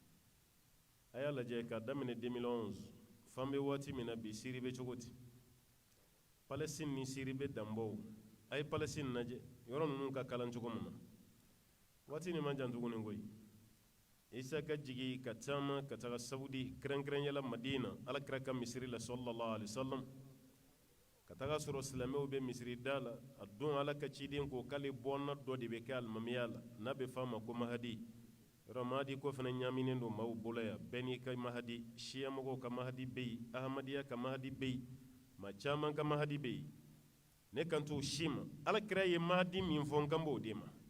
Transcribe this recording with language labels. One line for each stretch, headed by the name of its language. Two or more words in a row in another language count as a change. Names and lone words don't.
Bambara: a y'a lajɛ k'a daminɛ 2011 fan bɛ waati min na bi siri bɛ cogo di palestine ni siri bɛ danbɔw a ye palestine lajɛ yɔrɔ ninnu ka kalan cogo min na waati nin man jan tuguni koyi isa ka jigi ka taama ka taga saudi kɛrɛnkɛrɛnyala madina alakira ka misiri la
Arabic: صلى الله عليه وسلم
Bambara: ka taga sɔrɔ silamɛw bɛ misiri da la a don ala ka ciden ko k'ale bɔnna dɔ de bɛ kɛ alimamiya la n'a bɛ f'a ma ko mahadi yɔrɔ mahadi ko fana ɲaminen don maaw bolo yan bɛɛ n'i ka mahadi shiya mɔgɔw ka mahadi bɛ yen ahamadiya ka mahadi bɛ yen maa caman ka mahadi bɛ yen ne kan t'o si ma alakira ye mahadi min fɔ n kan b'o de ma